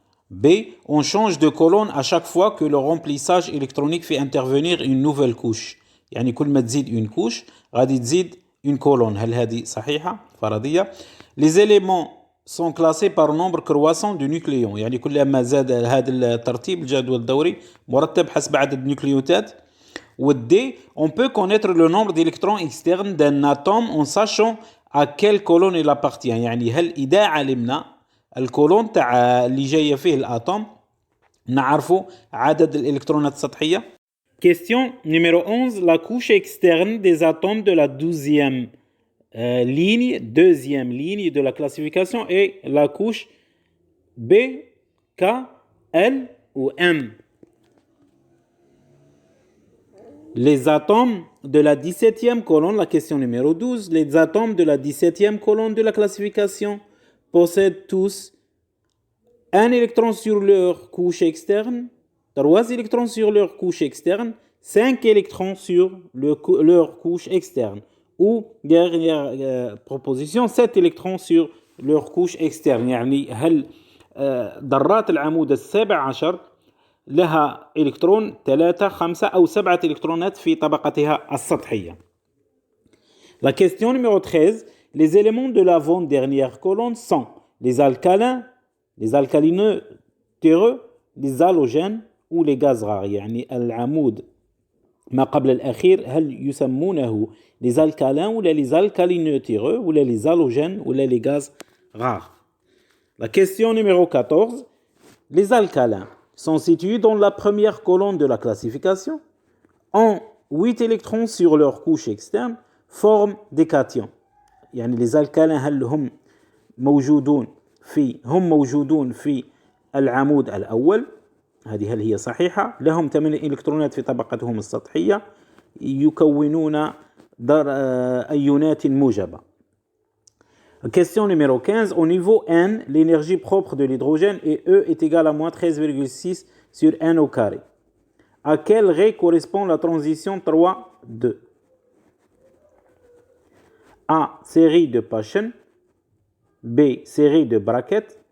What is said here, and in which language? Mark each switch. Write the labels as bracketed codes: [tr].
[fr] B. On change de colonne à chaque fois que le remplissage électronique fait intervenir une nouvelle couche. [ar] يعني كل ما تزيد [fr] une couche [ar] غادي تزيد [fr] une colonne. [ar] هل هذه صحيحة فرضية؟ [fr] Les éléments sont classés par nombre croissant de nucléons. [ar] يعني كلما زاد هذا الترتيب الجدول الدوري مرتب حسب عدد النيوكليوتات. [fr] D. On peut connaître le nombre d'électrons externes d'un atome en sachant à quelle colonne il appartient. [ar] يعني هل إذا علمنا الكولون تاع اللي جايه فيه الاتوم نعرفوا عدد الالكترونات السطحيه. [fr] Question numéro 11. La couche externe des atomes de la deuxième ligne de la classification est la couche B, K, L ou M. Les atomes de la 17e colonne, la question numéro 12, les atomes de la 17e colonne de la classification possèdent tous un électron sur leur couche externe, 3 électrons sur leur couche externe, 5 électrons sur leur couche externe. Ou, dernière proposition, 7 électrons sur leur couche externe. [ar] يعني هل ذرات العمود السابع عشر لها إلكترون 3 5 أو 7 إلكترونات في طبقتها السطحية. [fr] La question numéro 13. Les éléments de l'avant-dernière colonne sont les alcalins, les alcalineux terreux, les halogènes ou les gaz rares. [ar] يعني العمود ما قبل الأخير هل يسمونه [fr] les alcalins ou les alcalineux terreux ou les halogènes ou les gaz rares. La question numéro 14. Les alcalins sont situés dans la première colonne de la classification, ont 8 électrons sur leur couche externe, forment des cations. [ar] يعني les alcalins هل هم موجودون في العمود الأول؟ هل هي صحيحة؟ لهم 8 إلكترونات في طبقتهم السطحية يكونون أيونات موجبة. [fr] Question numéro 15. Au niveau N, l'énergie propre de l'hydrogène est E est égale à moins 13,6 sur N au carré. À quel ré correspond la transition 3,2? A. Série de Paschen. B. Série de Brackett.